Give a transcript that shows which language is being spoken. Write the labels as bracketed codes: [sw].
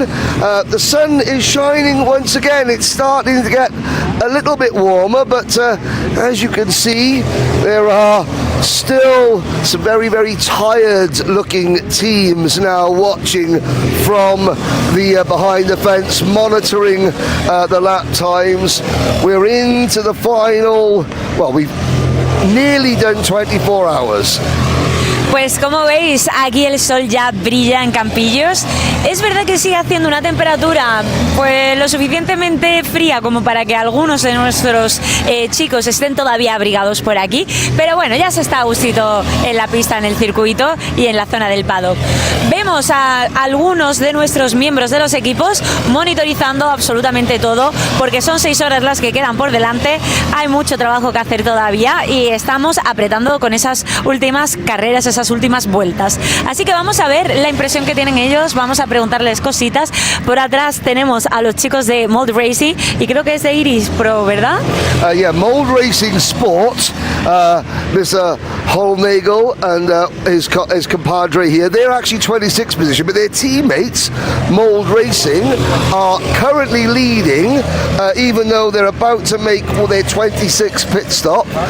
[en] The sun is shining once again. It's starting to get a little bit warmer, but as you can see, there are still some very, very tired-looking teams now watching from the behind the fence, monitoring the lap times. We're into the final. Well, we've nearly done 24 hours. [es] Pues como veis, aquí el sol ya brilla en Campillos. Es verdad que sigue haciendo una temperatura pues lo suficientemente fría como para que algunos de nuestros chicos estén todavía abrigados por aquí, pero bueno, ya se está a gustito en la pista, en el circuito y en la zona del paddock. Vemos a algunos de nuestros miembros de los equipos monitorizando absolutamente todo, porque son 6 horas las que quedan por delante, hay mucho trabajo que hacer todavía y estamos apretando con esas últimas carreras, esas últimas vueltas. Así que vamos a ver la impresión que tienen ellos, vamos a preguntarles cositas. Por atrás tenemos a los chicos de Mold Racing y creo que es de Iris Pro, ¿verdad? [en] Yeah, Mold Racing Sport, Mr. Holnagel and his compadre here, they're actually 26th position, but their teammates, Mold Racing, are currently leading, even though they're about to make their 26th pit stop.